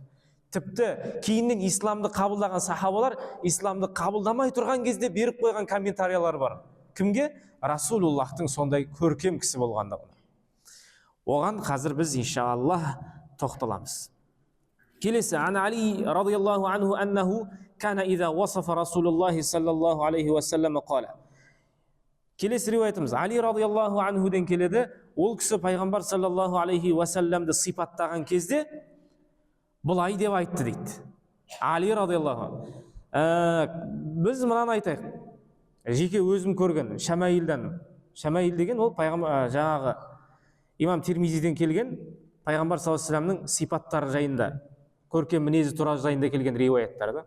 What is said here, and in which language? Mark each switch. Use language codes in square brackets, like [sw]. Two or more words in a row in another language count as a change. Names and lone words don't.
[kk] Тіпті кейіннен исламды қабылдаған сахабалар исламды қабылдамай тұрған кезде беріп қойған комментариялар бар. Кімге? Расулуллахтың сондай көркем кісі болғандығына. Оған қазір біз иншаллах тоқталамыз. Келесі, [ar] عن علي رضي الله عنه أنه كان إذا وصف رسول الله صلى الله عليه وسلم قال. [kk] Келесі риуаятымыз Али [ar] رضي الله عنه [kk] келеді. Ол кісі пайғамбар [ar] صلى الله عليه وسلم [kk] сипаттаған кезде бұлай деп айтты дейді. Али радиаллаху. Біз мынаны айтайық. Жеке өзім көрген Шамаилдан. Шамаил деген ол пайғамбар жаңағы имам Тирмизиден келген пайғамбар [ar] صلى الله عليه وسلم [kk] сипаттары жайында, көркем мінезі туралы жайында келген риуаяттар да.